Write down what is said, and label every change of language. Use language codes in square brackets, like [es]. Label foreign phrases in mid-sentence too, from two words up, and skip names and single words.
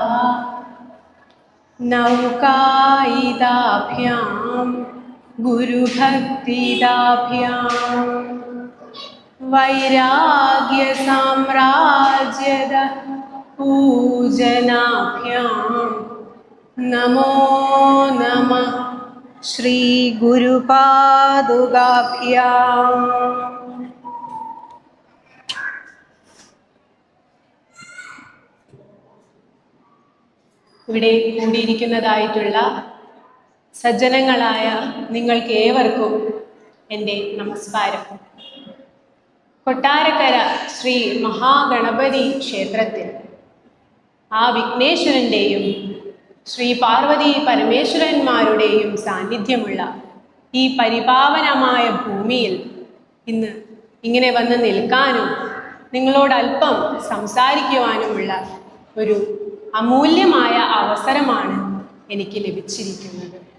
[sa] नौकायिताभ्यां गुरुभक्तिदाभ्यां वैराग्य साम्राज्यद पूजनाभ्यां नमो नमः श्री गुरुपादुकाभ्यां। [ml] ഇവിടെ കൂടിയിരിക്കുന്നതായിട്ടുള്ള സജ്ജനങ്ങളായ നിങ്ങൾക്ക് ഏവർക്കും എൻ്റെ നമസ്കാരം. കൊട്ടാരക്കര ശ്രീ മഹാഗണപതി ക്ഷേത്രത്തിൽ ആ വിഘ്നേശ്വരൻ്റെയും ശ്രീ പാർവതി പരമേശ്വരന്മാരുടെയും സാന്നിധ്യമുള്ള ഈ പരിപാവനമായ ഭൂമിയിൽ ഇന്ന് ഇങ്ങനെ വന്ന് നിൽക്കാനും നിങ്ങളോട് അല്പം സംസാരിക്കുവാനുമുള്ള ഒരു അമൂല്യമായ അവസരമാണ് എനിക്ക് ലഭിച്ചിരിക്കുന്നത്.